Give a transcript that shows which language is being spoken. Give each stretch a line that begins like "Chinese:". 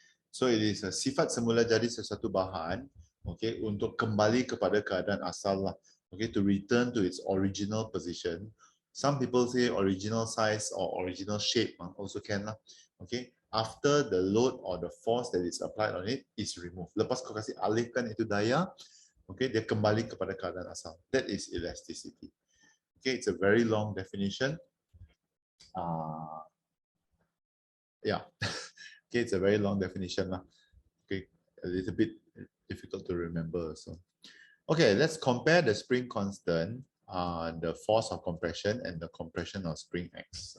English: So it is a
Malay: sifat semula jadi sesuatu bahan, okay, untuk kembali kepada keadaan asal lah.
English: Okay, to return to its original position. Some people say original size or original shape also can lah. Okay, after the load or the force that is applied on it is removed.
Malay: Lepas kau kasih alihkan itu daya, okay, dia kembali kepada keadaan asal.
English: That is elasticity. Okay, it's a very long definition. Yeah, okay, it's a very long definition lah. Okay, a little bit difficult to remember. So, okay, let's compare the spring constant, the force of compression, and the compression of spring X.